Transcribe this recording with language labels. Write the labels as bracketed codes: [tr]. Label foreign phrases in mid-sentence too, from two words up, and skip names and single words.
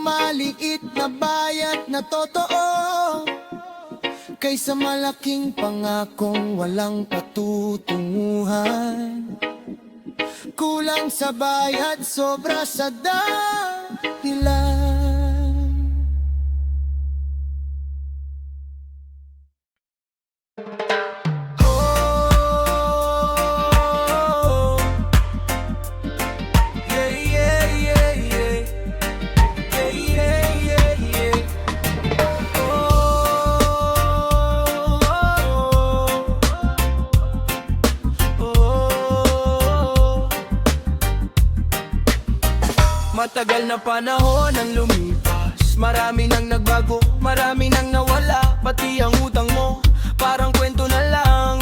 [tl] maliit na bayat na totoo kaysa malaking pangakong walang patutunguhan. Kulang sa bayad, sobra sa dahilan. [en] Oh, yeah, yeah, yeah, yeah. Yeah, yeah, yeah, yeah. [tl] Matagal na panahon ang lumipas, marami nang nagbago, marami nang nawala, pati ang utang mo parang kwento na lang.